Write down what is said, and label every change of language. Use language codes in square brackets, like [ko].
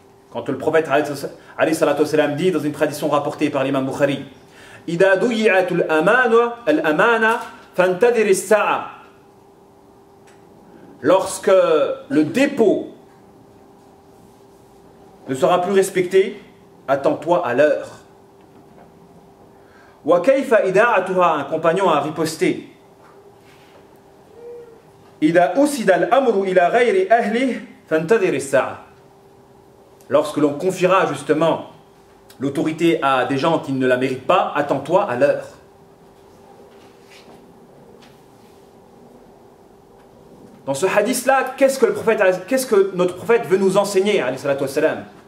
[fr] Quand le prophète alayhi salatu wassalam dit dans une tradition rapportée par l'imam Bukhari: [ar] إذا ضيعت الأمانة فانتظر الساعة. [fr] Lorsque le dépôt ne sera plus respecté, attends-toi à l'heure. [ar] وكيف إذاعتها, [fr] un compagnon a riposté: [ar] إذا أسد الأمر إلى غير أهله فانتظر الساعة. [fr] Lorsque l'on confiera justement l'autorité à des gens qui ne la méritent pas, attends-toi à l'heure. Dans ce hadith-là, qu'est-ce que notre prophète veut nous enseigner, alayhi salatu wassalam?